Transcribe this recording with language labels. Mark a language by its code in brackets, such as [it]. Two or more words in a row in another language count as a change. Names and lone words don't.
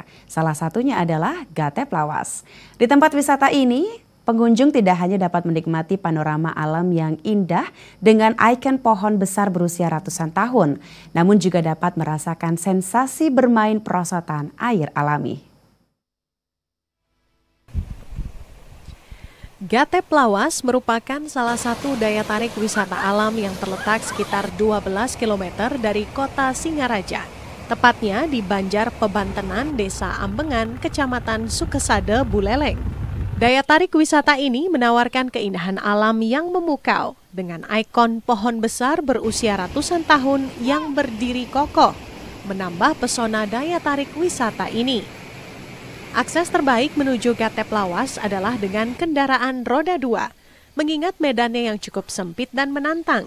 [id] Salah satunya adalah Gatep Lawas. Di tempat wisata ini, pengunjung tidak hanya dapat menikmati panorama alam yang indah dengan ikon pohon besar berusia ratusan tahun, namun juga dapat merasakan sensasi bermain perosotan air alami. Gatep Lawas merupakan salah satu daya tarik wisata alam yang terletak sekitar 12 km dari kota Singaraja, tepatnya di Banjar Pebantenan, Desa Ambengan, Kecamatan Sukesade, Buleleng. Daya tarik wisata ini menawarkan keindahan alam yang memukau dengan ikon pohon besar berusia ratusan tahun yang berdiri kokoh, menambah pesona daya tarik wisata ini. Akses terbaik menuju Gatep Lawas adalah dengan kendaraan roda 2, mengingat medannya yang cukup sempit dan menantang.